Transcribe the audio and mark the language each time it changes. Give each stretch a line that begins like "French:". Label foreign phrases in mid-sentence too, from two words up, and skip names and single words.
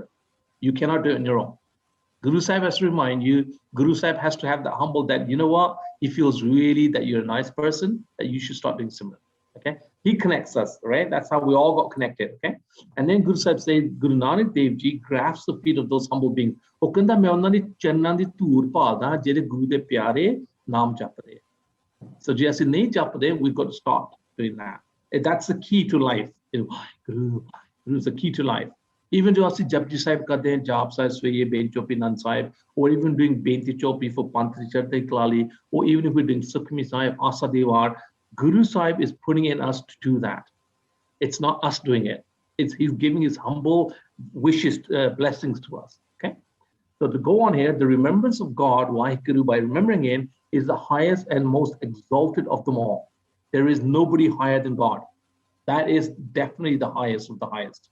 English: You cannot do it on your own. Guru Sahib has to remind you, Guru Sahib has to have that humble that, you know what, he feels really that you're a nice person, that you should start doing Simran, okay? He connects us, right? That's how we all got connected, okay? And then Guru Sahib says, Guru Nanak Dev Ji grasps the feet of those humble beings.
Punjabi: ਉਹ ਕਹਿੰਦਾ ਮੈਂ ਉਹਨਾਂ ਦੀ ਚਰਨਾਂ ਦੀ ਧੂੜ ਭਾਲਦਾ ਜਿਹੜੇ ਗੁਰੂ ਦੇ ਪਿਆਰੇ ਨਾਮ ਜਪਦੇ. So ਜੇ ਅਸੀਂ ਨਹੀਂ ਜਪਦੇ,
English: we've got to start doing that. That's the key to life. Guru is the key to life. Even though
Punjabi: ਅਸੀਂ ਜਪਜੀ ਸਾਹਿਬ ਕਰਦੇ ਹਾਂ, ਜਾਪ ਸਾਹਿਬ ਸਵੇਰੇ ਬੇਨ ਚੋਪੀ ਨੰਦ ਸਾਹਿਬ,
English: or even doing ਬੇਨਤੀ ਚੋਪੀ for
Punjabi: ਪੰਥ ਦੀ ਚੜ੍ਹਦੀ ਕਲਾਲੀ,
English: or even if we're doing ਸੁਖਮਨੀ ਸਾਹਿਬ, ਆਸਾ ਦੀਵਾਰ, Guru Sahib is putting in us to do that. It's not us doing it. He's giving his humble wishes, blessings to us. Okay. So to go on here, the remembrance of God, Waheguru, by remembering him, is the highest and most exalted of them all. There is nobody higher than God. That is definitely the highest of the highest.